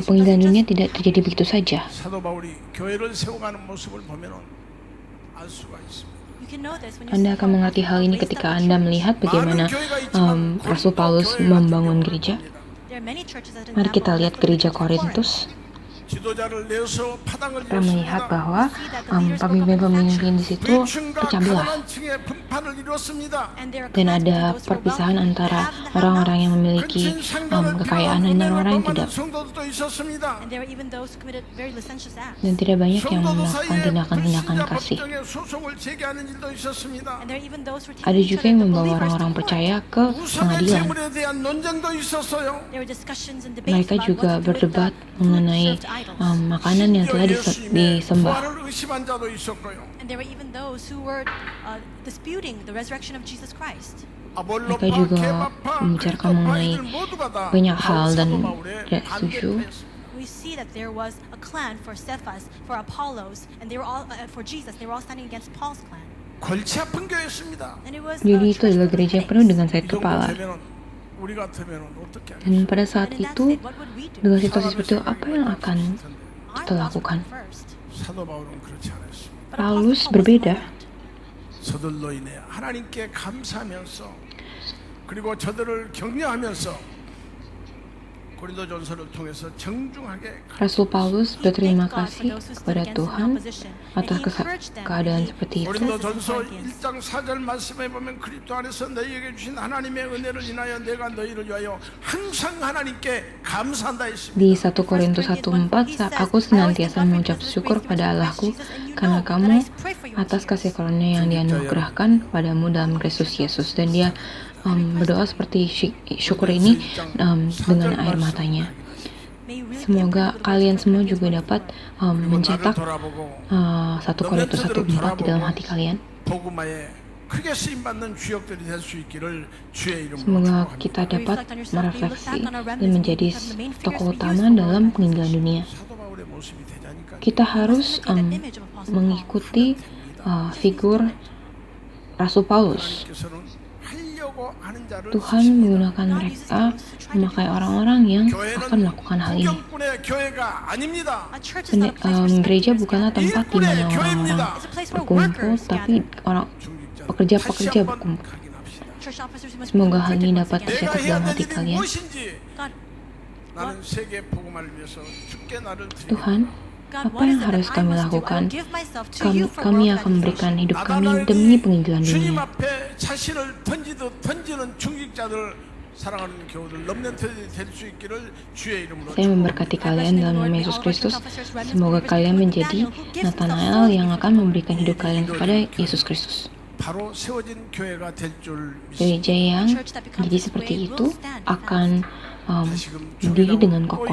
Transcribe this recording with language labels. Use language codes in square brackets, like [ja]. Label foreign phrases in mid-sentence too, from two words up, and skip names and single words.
[en] evangelization [id] dunia [en] doesn't [id] tidak terjadi begitu saja. [ko] 사도 바울이 교회를 세워가는 모습을 보면은 알 수가 있습니다. [en] you can know this when you [id] Anda [en] see [id] akan [en] how [id] mengerti hal ini [en] raised up [id] ketika [en] the [id] Anda [en] church. [id] melihat bagaimana Rasul Paulus membangun gereja. [en] There are many churches that [id] Mari kita lihat gereja [en] Corinth. [id] Korintus. [ko] 지도자를 내서 파당을 [id] Kita melihat [ko] 이뤘습니다. [id] bahwa pemimpin-pemimpin di situ [ko] 위층과 [id] pecah belah. [ko] 가난한 층의 분파를 이뤘습니다. [id] Dan ada perpisahan antara orang-orang yang memiliki kekayaan dan orang yang tidak. [ko] 성도들도 있었습니다. [en] And there were even those who committed very licentious acts. [id] Dan tidak banyak yang [ko] 성도들 [id] melakukan [ko] 사이에 [id] tindakan-tindakan [ko] 불신자 [id] kasih. [ko] 법정에 소송을 제기하는 일도 있었습니다. [en] And there are even those who were [id] Ada [en] taking each [id] juga [en] other, [id] yang [en] the [id] membawa [en] believers, [id] orang-orang [en] to court. [id] percaya ke [ko] 우상의 [id] pengadilan. [ko] 재물에 대한 논쟁도 있었어요. [en] There were discussions and debates [id] Mereka [en] about [id] juga [en] what to do with [id] berdebat [en] the food [id] mengenai [en] served to idols. [id] makanan yang telah [ko] 예수님의 [id] disembah. [ko] 부활을 의심한 자도 있었고요. [en] And there were even those who were disputing the resurrection of Jesus Christ. [ko] 아볼로파, [id] Mereka juga [ko] 케바파, [id] membicarakan [ko] 그리스도파 [id] mengenai [ko] 이들 모두가 다 [id] banyak hal dan [ko] 사도 바울의 [id] tidak setuju. [ko] 반대파였습니다. [en] We see that there was a clan for Cephas, for Apollos, and they were all for Jesus. They were all standing against Paul's clan. [ko] 골치 아픈 교회였습니다. [en] And it was [id] Jadi itu [en] church [id] adalah [en] full of [id] gereja [en] headaches. [id] penuh dengan sakit [ko] 이 정도 [id] kepala. [ko] 되면은 우리 같으면 어떻게 [id] Dan [ko] 하겠어요? [id] pada saat [en] And in that [id] itu, [en] state, what would we do? [id] dengan situasi seperti itu, apa yang akan [en] Our [id] kita [en] thoughts would [id] lakukan? [en] come first. [ko] 사도 바울은 그렇지 않았습니다. [en] But Apostle [id] Paulus [en] Paul was [id] berbeda. [en] different. [ko] 저들로 인해 하나님께 감사하면서 그리고 저들을 격려하면서 고린도전서를 통해서 정중하게 [id] Rasul Paulus [en] He [id] berterima [en] thanked God for [id] kasih [en] those who stood [id] kepada [en] against him in [id] Tuhan [en] opposition, and [id] atas [en] he encouraged them [id] keadaan [en] when he [id] seperti itu. [ko] 고린도전서 [en] Corinthians. [ko] 1장 4절 말씀에 보면 그리스도 안에서 너희에게 주신 하나님의 은혜를 인하여 내가 너희를 위하여 항상 하나님께 감사한다 했습니다. [id] Di 1 Korintus 1:4, aku senantiasa mengucap syukur pada Allahku karena kamu atas kasih karunia yang dianugerahkan padamu dalam Kristus Yesus. Dan dia berdoa seperti syukur ini dengan air matanya. Semoga kalian semua juga dapat mencetak 1 Korintus 1:4 di dalam hati kalian. [ko] 복음화에 크게 쓰임 받는 주역들이 될 수 있기를 주의 이름으로 [id] Semoga [ko] 축복합니다. [id] kita dapat merefleksi dan menjadi tokoh utama dalam penginjilan dunia. [ko] 사도 바울의 모습이 되자니까 [id] Kita harus mengikuti figur Rasul Paulus. [ko] 하나님께서는 하려고 하는 자를 [id] Tuhan menggunakan mereka memakai orang-orang yang akan melakukan hal ini. [ko] 구경꾼의 교회가 아닙니다. [en] A church is not a place for [id] Gereja [en] spectators, [id] bukanlah [en] but [id] tempat di mana orang-orang [en] it's a place where [id] berkumpul, [en] workers [id] tapi [en] gather. [id] orang [ko] 중직자들 [id] pekerja-pekerja [ko] 다시 한번 [id] berkumpul. [ko] 확인합시다. [en] Church officers, we must [id] Semoga hal [en] reflect [id] ini [en] once [id] dapat [en] again. [ko] 내가 [id] tercetak [ko] 해야 [id] dalam [ko] 될 [id] hati [ko] 일이 [id] kalian. [ko] 무엇인지 [en] God, [ko] 나는 세계 복음화를 위해서 죽게 나를 [id] Tuhan, [en] God, [id] apa [en] what is [id] yang [en] it that [id] harus [en] I [id] kami [en] must do? I [id] lakukan? [en] will give myself to you for [id] Kami [en] world [id] akan memberikan [en] edification. [id] hidup kami demi penginjilan [ko] 주님 [id] dunia. [ko] 앞에 자신을 던지듯 던지는 중직자들 사랑하는 교우들 럼넌트들이 될 수 있기를 주의 이름으로 [id] Saya memberkati kalian dalam nama Yesus Kristus. Semoga kalian menjadi Nathanael yang akan memberikan hidup kalian kepada Yesus Kristus. [ko] 바로 세워진 교회가 될 줄 믿습니다. [id] Gereja yang jadi seperti itu akan berdiri dengan [ko] 또